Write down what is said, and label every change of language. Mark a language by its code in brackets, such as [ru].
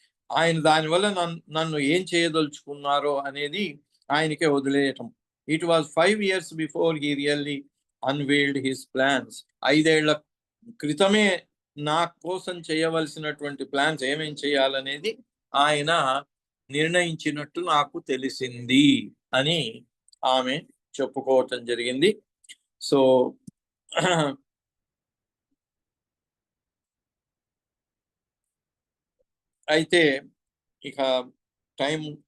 [te] ఆయన దానివల్ల నన్ను ఏం చేయదలుచుకున్నారో అనేది ఆయనకే వదిలేయటం. [en] It was 5 years before he really unveiled his plans. [te] 5 ఏళ్ల క్రితమే నా కోసం చేయవలసినటువంటి ప్లాన్స్ ఏమేం చేయాలనేది ఆయన నిర్ణయించినట్టు నాకు తెలిసింది అని ఆమె చెప్పుకోవటం జరిగింది. సో అయితే ఇక టైం